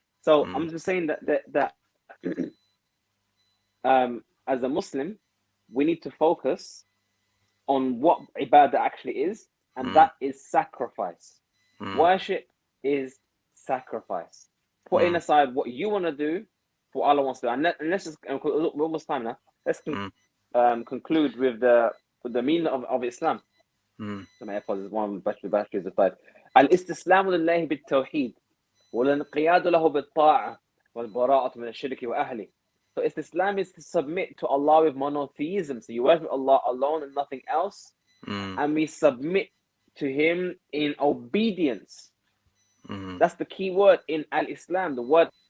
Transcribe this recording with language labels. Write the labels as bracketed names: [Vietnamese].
[English] So I'm just saying that as a Muslim, we need to focus on what ibadah actually is, and that is sacrifice. Worship is sacrifice. Putting aside what you want to do for what Allah wants to do. And let's just, we're almost time now. Let's conclude with the meaning of Islam. So my AirPods is one of the batteries aside. [Arabic] الاستسلام لله بالتوحيد والانقياد له بالطاعة والبراءة من الشرك وأهله. [English] So Islam is to submit to Allah with monotheism. So you worship Allah alone and nothing else. And we submit to Him in obedience. That's the key word in Al-Islam. The word.